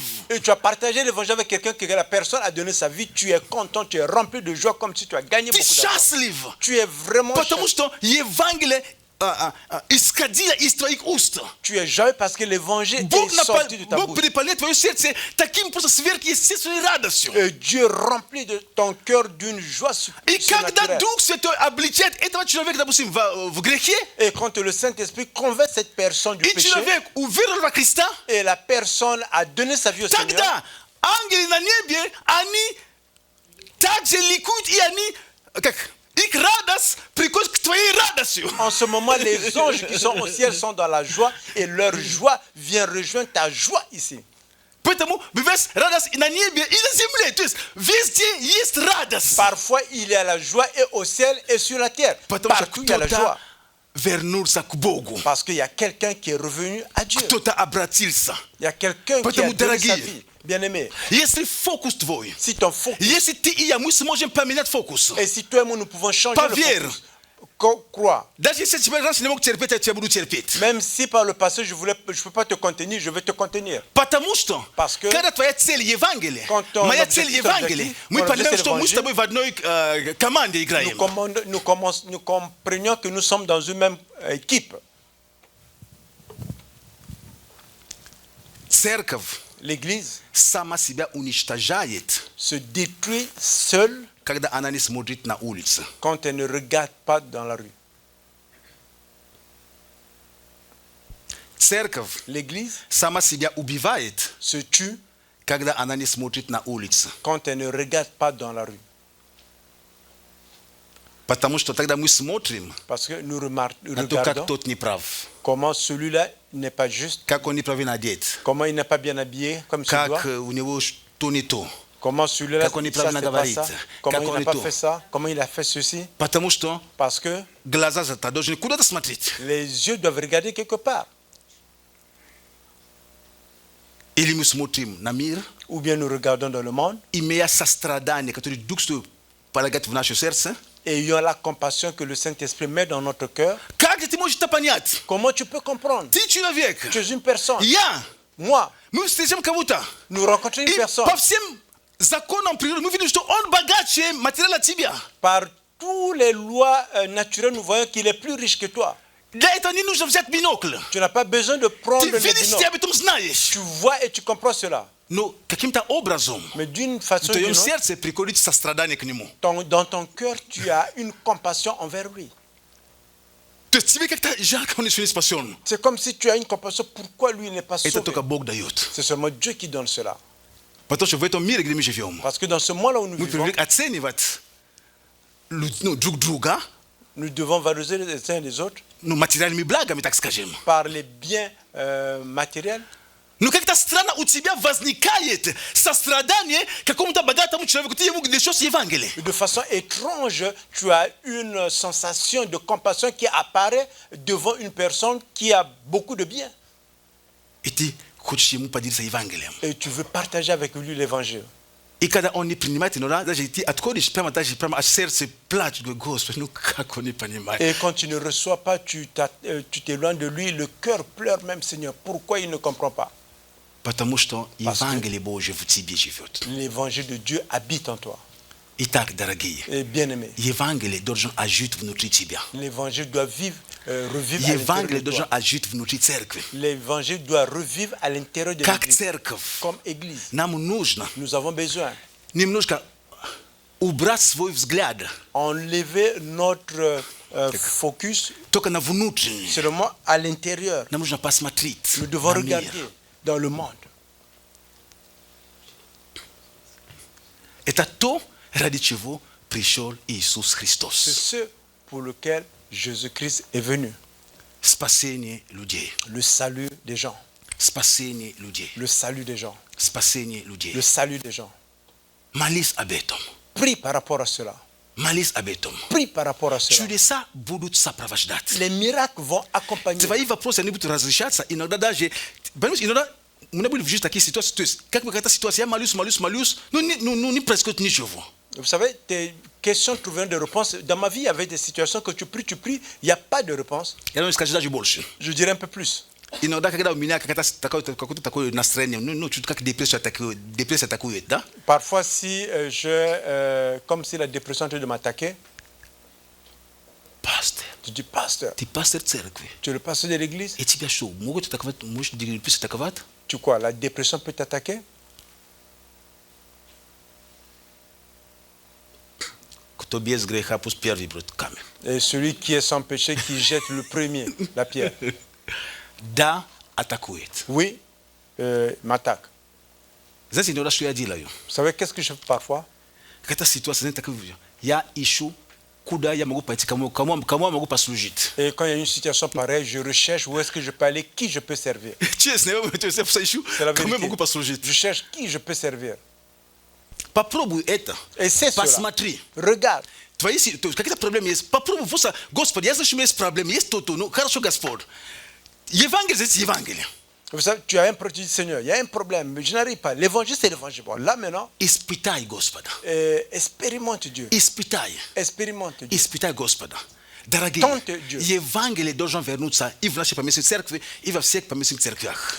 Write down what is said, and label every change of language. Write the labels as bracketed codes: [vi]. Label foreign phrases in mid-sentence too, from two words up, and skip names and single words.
[fr] Et tu as partagé l'évangile avec quelqu'un que la personne a donné sa vie. Tu es content, tu es rempli de joie comme si tu as gagné [ru] Ты [fr] beaucoup d'argent. [ru] счастлив. [fr] Tu es vraiment [ru] Потому [fr] joyeux. [ru] что Евангелие исходило из твоих уст. [fr] Tu es joyeux parce que l'évangile [ru] Бог, [fr] est sorti de ta [ru] Бог [fr] bouche. [ru] переполняет твое сердце таким просто сверхъестественной радостью. [fr] Et Dieu remplit de ton cœur d'une joie [ru] И когда [fr] surnaturelle. [ru] Дух Святой обличает этого человека, допустим, в грехе, [fr] Et quand le Saint-Esprit convainc cette personne du [ru] и [fr] péché, [ru] человек уверовал во Христа, [fr] et la personne a donné sa vie au Seigneur, [ru] тогда ангелы на небе, они также ликуют, и они, их радость приходит к твоей радости. [fr] en ce moment, les anges qui sont au ciel sont dans la joie et leur joie vient rejoindre ta joie ici. [ru] Поэтому бывает радость и на небе, и на земле. То есть везде есть радость. [fr] Parfois, il y a la joie et au ciel et sur la terre. [ru] Потому что [fr] Partout, il y a la [ru] кто-то [fr] joie. [ru] вернулся к Богу. [fr] Parce qu'il y a quelqu'un qui est revenu à Dieu. [ru] Кто-то обратился. [fr] Il y a quelqu'un qui a [ru] Поэтому, [fr] donné sa [ru] дорогие, [fr] vie. Bien-aimé, [ru] Если фокус твой, [fr] si ton focus, [ru] если ты и я, мы сможем поменять фокус. [fr] et si toi et moi nous pouvons changer le [ru] Поверь. [fr] focus, crois. [ru] Даже если тебя раньше не мог терпеть, я тебя буду терпеть. [fr] Même si par le passé je peux pas te contenir, je vais te contenir. [ru] Потому что, [fr] Parce que [ru] когда твоя цель Евангелие, [fr] quand ton [ru] моя [fr] objectif, [ru] цель Евангелие, мы [fr] ton [ru] понимаем, [fr] objectif [ru] что мы с [fr] évangile, [ru] тобой в одной команде играем. [fr] Nous comprenions que nous sommes dans une même équipe. [ru] Церковь [fr] L'Église [ru] сама себя уничтожает, [fr] se détruit seule [ru] когда она не смотрит на улице. [fr] quand elle ne regarde pas dans la rue. [ru] Церковь [fr] L'Église [ru] сама себя убивает, [fr] se tue [ru] когда она не смотрит на улице. [fr] quand elle ne regarde pas dans la rue. [ru] Потому что тогда мы смотрим [fr] Parce que nous [ru] на то, как [fr] regardons [ru] тот неправ, [fr] comment celui-là n'est pas juste, [ru] как он неправильно одет, [fr] comment il n'est pas bien habillé comme il doit, [ru] как у него что не то. [fr] comment celui-là [ru] Как он [fr] ça [ru] неправильно [fr] c'est pas [ru] говорит, [fr] ça, comment [ru] как [fr] il [ru] он [fr] n'a [ru] не [fr] pas [ru] то. [fr] fait ça, comment il a fait ceci. [ru] Потому что [fr] Parce que [ru] глаза-то должны куда-то смотреть. [fr] les yeux doivent regarder quelque part. [ru] Или мы смотрим на мир, [fr] Ou bien nous regardons dans le monde [ru] имея сострадание, которое Дух Святой полагает в наше сердце. [fr] et ayant la compassion que le Saint-Esprit met dans notre cœur. [ru] Как же ты можешь это понять? [fr] Comment tu peux comprendre? [ru] Ты человек, [fr] Tu es une personne. [ru] я, [fr] Moi, [ru] мы встретим кого-то. [fr] nous rencontrons une [ru] И [fr] personne. [ru] по всем законам природы мы видим, что он богаче материала от тебя. [fr] Par toutes les lois naturelles, nous voyons qu'il est plus riche que toi. [ru] Для этого не нужно взять бинокль. [fr] Tu n'as pas besoin de prendre [ru] Ты [fr] le [ru] видишь, ты [fr] binocle. [ru] об этом знаешь. [fr] Tu vois et tu comprends cela. [ru] Но каким-то образом [fr] Mais d'une [ru] в [fr] façon ou [ru] твоем [fr] d'une autre, [ru] сердце приходит сострадание к нему. [fr] dans ton cœur, tu as une compassion envers lui. [ru] То есть тебе как-то жалко, он еще не спасен. [fr] C'est comme si tu as une compassion. Pourquoi lui n'est pas [ru] Это [fr] sauvé? [ru] только Бог дает. [fr] C'est seulement Dieu qui donne cela. [ru] Потому что в этом мире, где мы живем, [fr] Parce que dans ce monde-là où nous [ru] мы [fr] vivons, [ru] привыкли оценивать друг друга [fr] nous devons valoriser les uns et les autres [ru] материальными благами, так скажем. [fr] par les biens matériels. [ru] Но как-то странно у тебя возникает сострадание какому-то богатому человеку. Ты ему несешь Евангелие. [fr] De façon étrange, tu as une sensation de compassion qui apparaît devant une personne qui a beaucoup de biens. [ru] И ты kuchimu padirisa evangelium. [fr] Et tu veux partager avec lui l'évangile. Et quand on est primate, j'ai dit, à toi, je peux à faire ce plat de gospel, nous, quand on est primate. Et quand tu ne reçois pas, tu t'éloignes de lui, le cœur pleure même, Seigneur. Pourquoi il ne comprend pas? [ru] Потому что Евангелие Божье в тебе живет. [fr] L'évangile de Dieu habite en toi. [ru] Итак, дорогие, [fr] Et bien-aimé, [ru] Евангелие должен жить внутри тебя. [fr] l'évangile doit revivre à l'intérieur [ru] Евангелие [fr] de [ru] должен [fr] toi. [ru] жить внутри церкви. [fr] L'évangile doit revivre à l'intérieur de [ru] Как [fr] l'église. [ru] церковь, [fr] Comme église, [ru] нам нужно [fr] nous avons besoin [ru] немножко убрать свой взгляд [fr] enlever notre focus [ru] только на внутреннее. [fr] seulement à l'intérieur. [ru] Нам нужно посмотреть [fr] Nous devons [ru] на мир. [fr] regarder dans le monde. [ru] Это то, ради чего пришел Иисус [fr] C'est [ru] Христос. [fr] ce pour lequel Jésus-Christ est venu. [ru] Спасение людей. [fr] Le salut des gens. [ru] Спасение людей. [fr] Le salut des gens. [ru] Спасение людей. [fr] Le salut des gens. [ru] Молись об этом. [fr] Prie par rapport à cela. [ru] Молись об этом. [fr] Prie par rapport à cela. [ru] Чудеса будут сопровождать. [fr] Les miracles vont accompagner. [ru] Твои вопросы, они будут разрешаться. Иногда даже... Понимаешь, иногда мы будем в жизни такие ситуации. То есть, как бы какая-то ситуация, я молюсь, не происходит ничего. [fr] Vous savez, tes questions trouveront des réponses. Dans ma vie, il y avait des situations que tu pries, il n'y a pas de réponse. [ru] Я думаю, скажи даже больше. [fr] Je dirais un peu plus. [ru] Иногда, когда у меня какое-то такое настроение, чуть как депрессия атакует, да? [fr] Parfois, si comme si la dépression était de m'attaquer, [ru] Пастор, [fr] tu dis, pasteur, [ru] ты пастор церкви. [fr] tu es le pasteur de l'église, [ru] И тебя что, могут атаковать, может депрессия атаковать? [fr] tu quoi, la dépression peut t'attaquer? [ru] Кто без греха, пусть первый бросит камень. [fr] Et celui qui est sans péché, qui jette le premier, la pierre. [ru] Да, атакует. [fr] Oui, m'attaque. [ru] Знаете, иногда что я делаю? [fr] Vous savez, qu'est-ce que je fais parfois? [ru] Какая-то ситуация, знаете, я ищу, куда я могу пойти, кому я могу послужить. [fr] Et quand il y a une situation pareille, je recherche où est-ce que je peux aller, qui je peux servir. [ru] Честно, я ищу, [fr] C'est la [ru] кому я могу [fr] vérité. [ru] послужить. [fr] Je cherche qui je peux servir. [ru] Попробуй это. [fr] Et c'est cela. [ru] Посмотри. [fr] Regarde. [ru] Твои какие-то проблемы есть. Попробуй просто, Господи, я знаю, что у меня есть проблемы, есть то-то, ну хорошо, Господь. Евангелие, здесь Евангелие. [fr] Vous savez, tu as un problème, tu dis, Seigneur, il y a un problème, mais je n'arrive pas. L'évangile, c'est l'évangile. Bon, là maintenant, [ru] Испытай Господа. [fr] expérimente Dieu. [ru] Испытай. [fr] Expérimente Dieu. [ru] Испытай Господа. Дорогие, [fr] Tente Dieu. [ru] Евангелие должен вернуться и в нашей поместной церкви, и во всех поместных церквях.